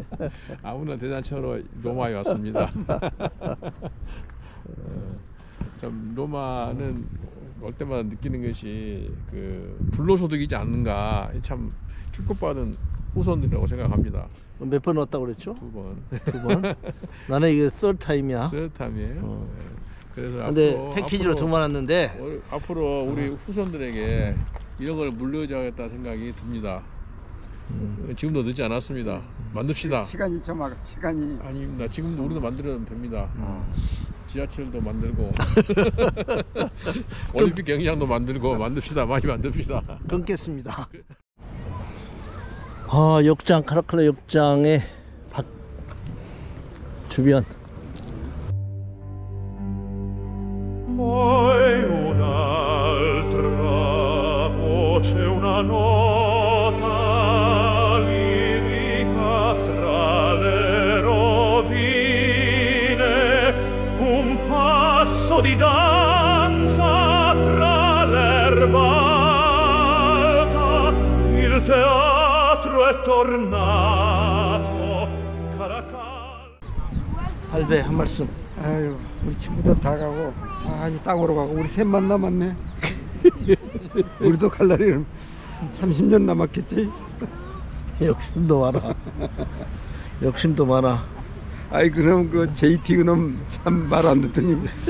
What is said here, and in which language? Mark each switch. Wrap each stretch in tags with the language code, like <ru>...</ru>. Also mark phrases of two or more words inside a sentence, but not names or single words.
<ko>아무나 대잔치하러 로마에 왔습니다. 참 로마는 올 때마다 느끼는 것이 그 불로소득이지 않는가. 참 축복받은 후손들이라고 생각합니다. 몇 번 왔다고 그랬죠? 2번. 2번? 나는 이게</ko> <en>third time</en> <ko>이야. 스타임이에요. 그래서 근데 앞으로, 패키지로 2번 왔는데 앞으로 우리 후손들에게 이런 걸 물려줘야겠다 생각이 듭니다. 지금도 늦지 않았습니다. 만듭시다. 시간이 좀 시간이 아닙니다. 지금도 우리도 만들어도 됩니다. 지하철도 만들고 올림픽 경기장도 만들고 만듭시다. 많이 만듭시다. 끊겠습니다. 욕장, 카라칼라 욕장의 주변.</ko> <it>Poi un'altra voce, una nota lirica tra le rovine, un passo di danza tra l'erba alta, il teatro è tornato, Caracalla.</it> <ko>할배 한 말씀. 아유, 우리 친구들 다 가고 이제 땅으로 가고 우리 셋만 남았네. 우리도 갈 날이 30년 남았겠지. 욕심도 많아. 욕심도 많아. 아이 그럼 그 JT 그놈 참 말 안 듣더니</ko>